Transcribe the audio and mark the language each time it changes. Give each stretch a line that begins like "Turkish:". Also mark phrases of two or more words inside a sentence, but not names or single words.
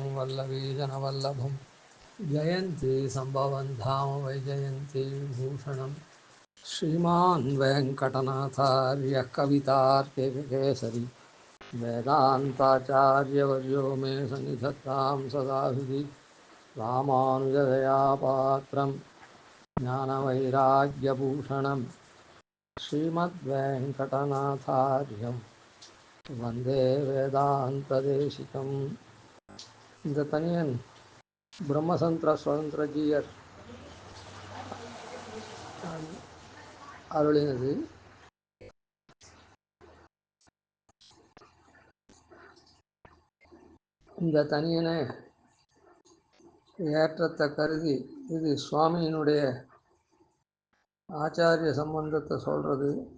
Sanskrit: वल्लवीजनवल्लभं जयन्ती सम्भवं धाम वैजयन्ती विभूषणं श्रीमान् वेङ्कटनाथार्यः कवितार्किककेसरी वेदान्ताचार्यवर्यो मे सन्निधत्तां सदा हृदि रामानुजदयापात्रं ज्ञानवैराग्यभूषणं श्रीमद्वेङ्कटनाथार्यं वन्दे வேதாந்ததேசிகம்.
Tamil: இந்த தனியன் பிரம்மசந்திர சுதந்திரஜீயர் அருளினது. இந்த தனியனை ஏற்றத்தை கருதி இது சுவாமியினுடைய ஆச்சாரிய சம்பந்தத்தை சொல்கிறது.